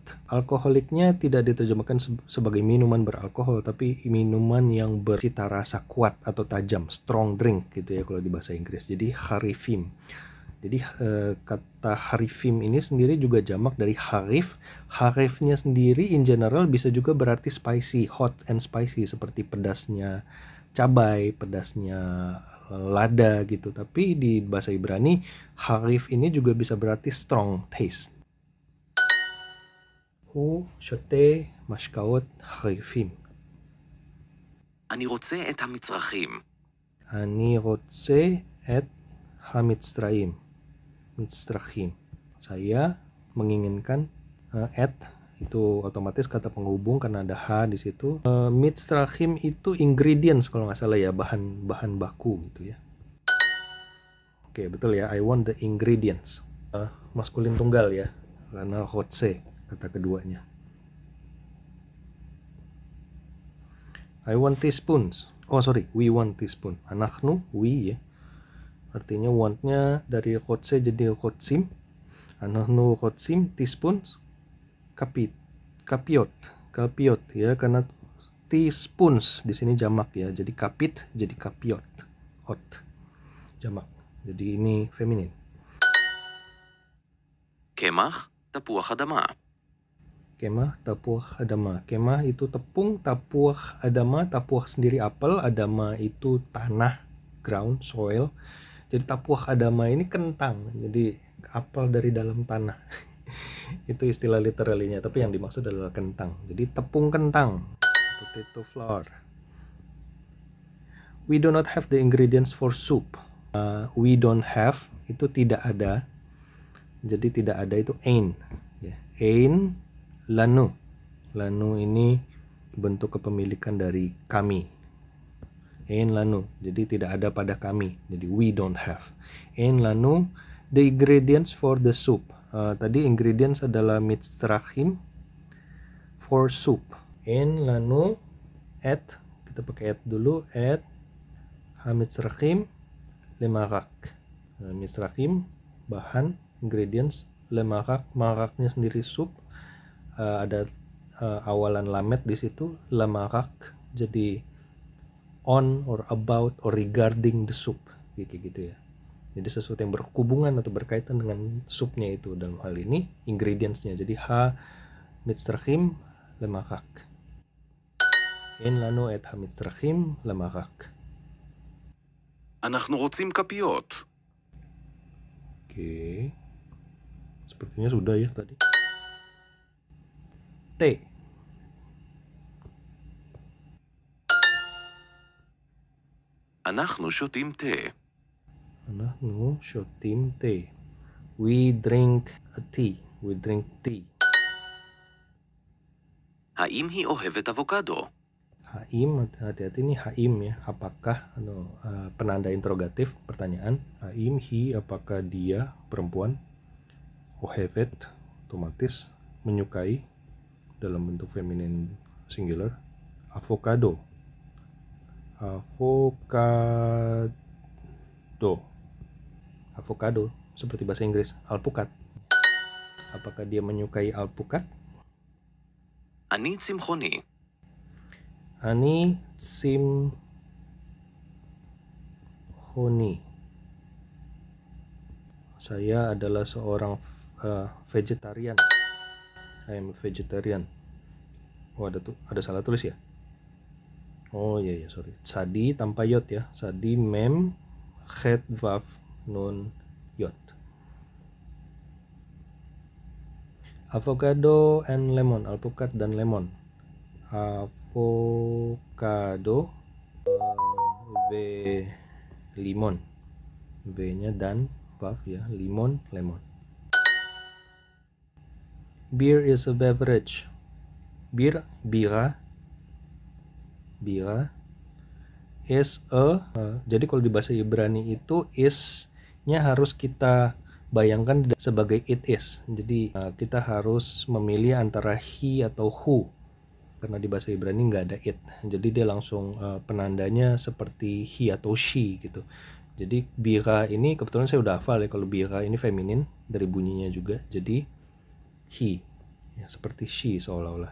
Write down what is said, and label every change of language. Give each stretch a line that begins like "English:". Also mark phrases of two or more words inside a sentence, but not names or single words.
Indonesian: Alkoholiknya tidak diterjemahkan sebagai minuman beralkohol, tapi minuman yang bercita rasa kuat atau tajam,
English: strong drink
Indonesian: gitu ya kalau di bahasa Inggris. Jadi harifim. Jadi kata harifim ini sendiri juga jamak dari harif. Harifnya sendiri
English: in general
Indonesian: bisa juga berarti
English: spicy, hot and spicy,
Indonesian: seperti pedasnya cabai, pedasnya lada gitu. Tapi di bahasa Ibrani harif ini juga bisa berarti
English: strong taste.
Hebrew: הוא שותה משקאות חריפים. אני רוצה את המצרכים. אני רוצה את המצרכים. מצרכים.
Indonesian: Saya menginginkan at itu otomatis kata penghubung karena ada ha di situ. Mitzrachim itu ingredients kalau nggak salah ya, bahan baku gitu ya. Oke, betul ya.
English: I want the ingredients.
Indonesian: Maskulin tunggal ya, karena hotse kata keduanya.
English: I want teaspoons. Oh sorry, we want teaspoon.
Indonesian: Anaknu, we ya. Artinya want-nya dari hotse jadi hotsim.
Hebrew: אנחנו רוצים,
Indonesian: teaspoons. Kapiot ya, karena teaspoons di sini jamak ya. Jadi kapit jadi kapiot. Ot. Jamak. Jadi ini feminin.
Hebrew: קמח, תפוח אדמה. קמח, תפוח, אדמה.
Indonesian: Kemah itu tepung,
Hebrew: תפוח, אדמה.
Indonesian: Tapuah sendiri apel, adama itu tanah,
English: ground, soil.
Indonesian: Jadi
Hebrew: תפוח אדמה
Indonesian: ini kentang. Jadi apel dari dalam tanah. Itu istilah literalinya, tapi yang dimaksud adalah kentang. Jadi tepung kentang,
English: potato flour. We do not have the ingredients for soup. We don't have
Indonesian: itu tidak ada. Jadi tidak ada itu ain.
Hebrew: אין לנו.
Indonesian: Lanu ini bentuk kepemilikan dari kami.
Hebrew: אין לנו,
Indonesian: jadi tidak ada pada kami, jadi
English: we don't have.
Hebrew: אין לנו,
English: the ingredients for the soup.
Indonesian: Tadi ingredients adalah מצרכים
English: for soup.
Hebrew: אין לנו את,
Indonesian: kita pakai at dulu,
Hebrew: את המצרכים למרק. מצרכים,
Indonesian: bahan, ingredients, למרק, maraknya sendiri sup. Ada awalan lamet di situ, למרק, jadi
English: on or about or regarding the soup,
Indonesian: kayak gitu ya. Jadi sesuatu yang berhubungan atau berkaitan dengan supnya itu, dalam hal ini ingredientsnya.
Hebrew: Jadi מצרכים למרק. אין לנו את המצרכים למרק. אנחנו רוצים כפיות.
Indonesian: Oke. Sepertinya sudah ya tadi. T.
Hebrew: אנחנו שותים תה. אנחנו שותים תה.
English: We drink a tea. We drink tea.
Hebrew: האם היא אוהבת אבוקדו? Haim,
Indonesian: hati-hati nih haim ya. Apakah penanda interrogatif pertanyaan.
Hebrew: האם, היא,
Indonesian: apakah dia perempuan? Ohevet, otomatis menyukai dalam bentuk feminin singular. Avocado. Avocado seperti bahasa Inggris alpukat. Apakah dia menyukai alpukat?
Hebrew: אני צמחוני. אני צמחוני.
Indonesian: Saya adalah seorang vegetarian.
English: I am a vegetarian.
Indonesian: Oh, ada salah tulis ya? Oh iya sorry. Sadi tanpa yot ya.
Hebrew: צדי מם חית וו נון יוד.
English: Avocado and lemon,
Indonesian: alpukat dan lemon.
Hebrew: אבוקדו, ולימון,
Indonesian: v-nya dan vav ya, limon, lemon.
English: Beer is a beverage. Bira is a,
Indonesian: jadi kalau di bahasa Ibrani itu is-nya harus kita bayangkan sebagai
English: it is.
Indonesian: Jadi kita harus memilih antara he atau who, karena di bahasa Ibrani nggak ada it. Jadi dia langsung penandanya seperti he atau she gitu. Jadi bira ini kebetulan saya udah hafal ya, kalau bira ini feminin dari bunyinya juga. Jadi he ya, seperti she seolah-olah.